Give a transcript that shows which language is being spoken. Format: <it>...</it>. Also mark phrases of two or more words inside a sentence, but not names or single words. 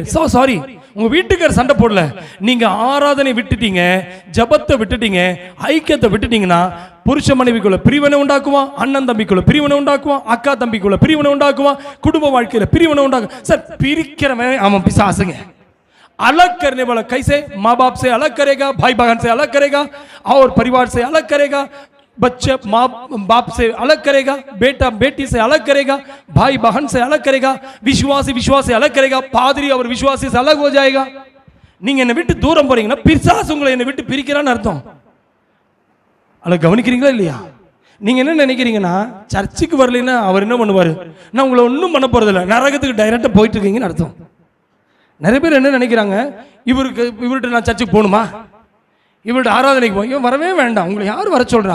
<en>so sorry,</en> <ta>உங்க வீட்டுக்கார் சண்டை போடல, நீங்க ஆராதனை விட்டுட்டீங்க, ஜபத்தை விட்டுட்டீங்க, ஐக்கியத்தை விட்டுட்டீங்கன்னா புருஷ மனைவிக்குள்ள பிரிவினை உண்டாக்குவான், அண்ணன் தம்பிக்குள்ள பிரிவினை உண்டாக்குவான், அக்கா தம்பிக்குள்ள பிரிவினை உண்டாக்குவான், குடும்ப வாழ்க்கையில பிரிவினை உண்டாக்கும்। சார் பிரிக்கிறவன் அவன் பிசாசுங்க।</ta> <hi>अलग करने वाला कैसे? माँ बाप से अलग करेगा, भाई बहन से अलग करेगा, और परिवार से अलग करेगा, बच्चे माँ बाप से अलग करेगा, बेटा बेटी से अलग करेगा, भाई बहन से अलग करेगा, विश्वासी विश्वास से अलग करेगा, पादरी और विश्वासी से अलग हो जाएगा।</hi> <ta>நீங்க என்ன விட்டு தூரம் போறீங்கன்னா பிசாசு உங்களை என்ன விட்டு பிரிக்கிறான்னு அர்த்தம்। அத கவனிக்கிறீங்களா இல்லையா? நீங்க என்ன நினைக்கிறீங்கன்னா சர்ச்சுக்கு வரலைன்னா அவர் என்ன பண்ணுவாரு? நான் உங்களை ஒன்றும் பண்ண போறது இல்லை, நரகத்துக்கு டைரக்டா போயிட்டு இருக்கீங்கன்னு அர்த்தம்। நிறைய பேர் என்ன நினைக்கிறாங்க, இவர்கிட்ட நான் சர்ச்சுக்கு போகணுமா, இவர்கிட்ட ஆராதனைக்கு போய் இவன் வரவே வேண்டாம், உங்களை யார் வர சொல்றான்?</ta>